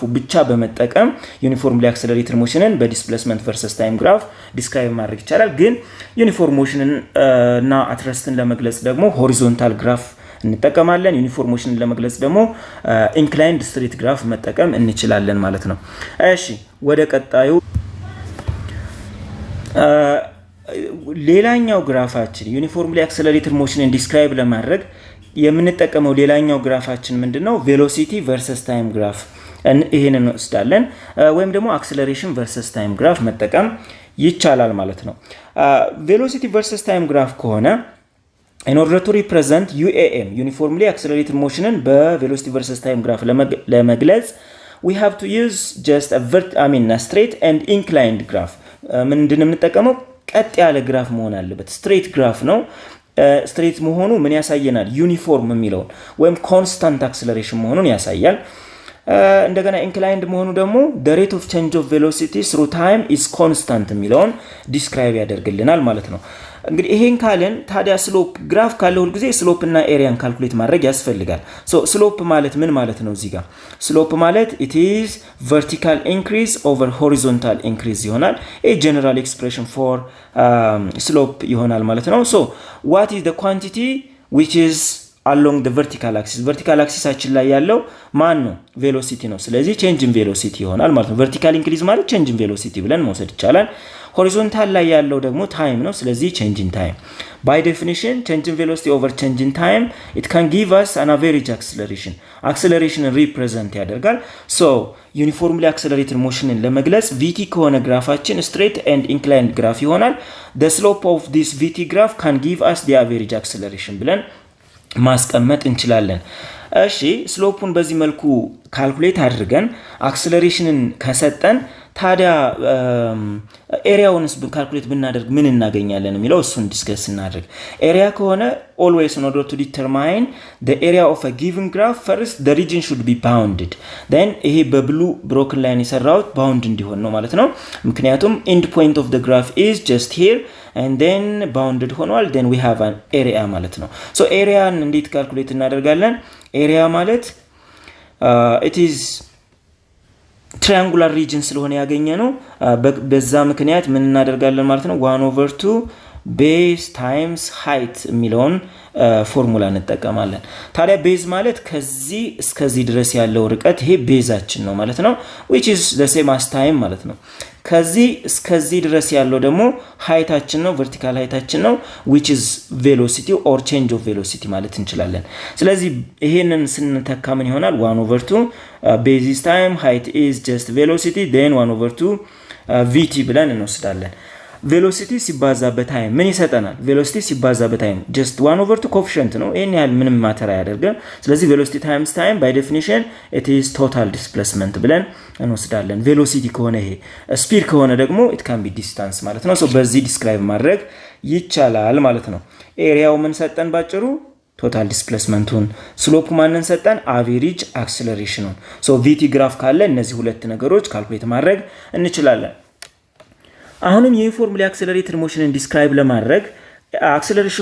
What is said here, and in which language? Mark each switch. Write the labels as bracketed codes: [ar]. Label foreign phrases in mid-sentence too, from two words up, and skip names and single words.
[am] ብቻ በመጠቀም ዩኒፎርምሊ አክሰለሬትድ ሞሽንን በዲስፕሌስመንት [en] versus time graph [am] ዲስክራይብ ማድረግ ይቻላል። ግን ዩኒፎርም ሞሽንን እና አትረስትን ለመግለጽ ደግሞ ሆሪዞንታል ግራፍ እንጠቀማለን። ዩኒፎርም ሞሽንን ለመግለጽ ደግሞ [en] inclined straight graph [am] መጠቀም እንችላለን ማለት ነው። እሺ ወደ ቀጣዩ ሌላኛው ግራፋችን ዩኒፎርምሊ አክሰለሬትድ ሞሽንን ዲስክራይብ ለማድረግ የምንጠቀመው ሌላኛው ግራፋችን ምንድነው? [en] velocity versus time graph [am] ይሄንን እንወስዳለን። ወይም ደግሞ [en] acceleration versus time graph [am] መጠቀም ይቻላል ማለት ነው። [en] velocity versus time graph [am] ከሆነ [en] in order to represent UAM uniformly accelerated motion [am] በቬሎሲቲ ቨርሰስ ታይም ግራፍ ለመግለጽ [en] we have to use just a straight and inclined graph። [am] ምንድነው የምንጠቀመው? ቀጥ ያለ ግራፍ መሆን አለበት። [en] straight graph [am] ነው። ስትሬት መሆኑ ምን ያሳየናል? ዩኒፎርም የሚለውን ወይም [en] constant acceleration [am] መሆኑን ያሳያል። እንደገና ኢንክላይንድ መሆኑ ደግሞ [en] the rate of change of velocity through time is constant [am] የሚለውን ዲስክራይብ ያደርግልናል ማለት ነው። እንግዲህ ይሄን ካለን ታዲያ [en] slope graph [am] ካለ ሁሉ ጊዜ ስሎፕ እና ኤሪያን ካልኩሌት ማድረግ ያስፈልጋል። ስሎፕ ማለት ምን ማለት ነው? እዚህ ጋር ስሎፕ ማለት [en] it is vertical increase over horizontal increase [am] ይሆናል። [en] a general expression for slope [am] ይሆናል ማለት ነው። [en] so what is the quantity which is along the vertical axis? vertical axis [am] አችን ላይ ያለው ማን ነው? ቬሎሲቲ ነው። ስለዚህ [en] change in velocity [am] ይሆናል ማለት ነው። [en] vertical increase [am] ማለት [en] change in velocity [am] ብለን መውሰድ ይቻላል። ሆሪዞንታል ላይ ያለው ደግሞ ታይም ነው። ስለዚህ [en] change in time by definition change in velocity over change in time it can give us an average acceleration [am] represent ያደርጋል። [en] so uniformly accelerated motion [am] ለመግለጽ vt ከሆነ ግራፋችን [en] straight and inclined graph [am] ይሆናል። [en] the slope of this vt graph can give us the average acceleration [am] ብለን ማስቀመጥ እንችላለን። እሺ ስሎፑን በዚህ መልኩ ካልኩሌት አድርገን አክሰለሬሽንን ከሰጠን ታዲያ ኤሪያውንስ ካልኩሌት ብናደርግ ምን እናገኛለን የሚለው እሱን ዲስከስ እናድርግ። [en] ኤሪያ ከሆነ always in order to determine the area of a given graph first the region should be bounded then [am] ይሄ በብሉ [en] broken line [am] የሰራውት bound እንዲሆን ነው ማለት ነው። ምክንያቱም [en] end point of the graph is just here and then bounded [am] ሆኗል [en] then we have an area [am] ማለት ነው። so ኤሪያን እንዴት ካልኩሌት እናደርጋለን? ኤሪያ ማለት [en] it is triangular region [am] ስለሆነ ያገኘ ነው። በዛ ምክንያት ምን እናደርጋለን ማለት ነው? 1/2 [en] base times height [am] የሚለውን ፎርሙላ እንጠቀማለን። ታዲያ ቤዝ ማለት ከዚህ እስከዚህ ድረስ ያለው ርቀት ይሄ ቤዛችን ነው ማለት ነው [en] which is the same as time [am] ማለት ነው። ከዚህ እስከዚህ ድረስ ያለው ደግሞ ሃይታችን ነው vertical ሃይታችን ነው [en] which is velocity or change of velocity [am] ማለት እንችላለን። ስለዚህ ይሄንን ስንተካ ምን ይሆናል? [en] 1/2 base is time height is just velocity then 1/2 vt [am] ብለን እንወስዳለን። ቬሎሲቲ ሲባዛ በታይም ምን ይሰጠናል? ቬሎሲቲ ሲባዛ በታይም just 1/2 ኮኤፊሺየንት ነው። ይሄን ያህል ምንም ማተር አያደርግም። ስለዚህ ቬሎሲቲ ታይምስ ታይም [en] by definition it is total displacement [am] ብለን እንወስዳለን። ቬሎሲቲ ከሆነ ይሄ ስፒድ ከሆነ ደግሞ [en] it can be distance [am] ማለት ነው። so በዚህ ዲስክራይብ ማድረግ ይቻላል ማለት ነው። ኤሪያው ምን ሰጠን? ባጭሩ ቶታል ዲስፕሌስመንቱን። ስሎፑ ማንን ሰጠን? አቬሬጅ አክሰለሬሽኑን። so vt ግራፍ ካለ እነዚህ ሁለት ነገሮች ካልኩሌት ማድረግ እንችላለን። አሁንም [en] uniformly accelerated [am] ሞሽንን ዲስክራይብ ለማድረግ acceleration